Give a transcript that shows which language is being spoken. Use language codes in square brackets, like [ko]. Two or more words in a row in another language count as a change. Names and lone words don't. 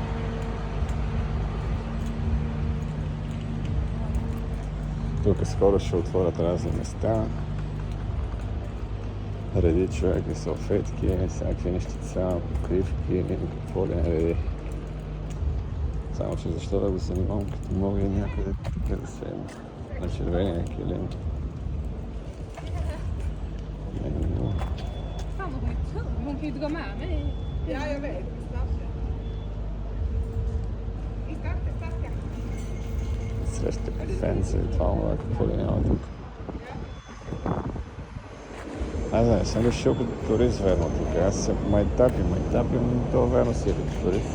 [bg] Тук скоро ще отворят разни места. Реди човек и салфетки, всякакви нещица, покривки, какво ли не реди. Само че защо да го занимавам, като мога и някъде тук да седна на червения килим. [sv] Hon kan ju dra med mig. Ja, jag vet. [bg] Среща кафенце, това мога какво ли няма тук. Аз знае, съм решил като турист верно тук. Аз се майтапим, но това верно си е като турист.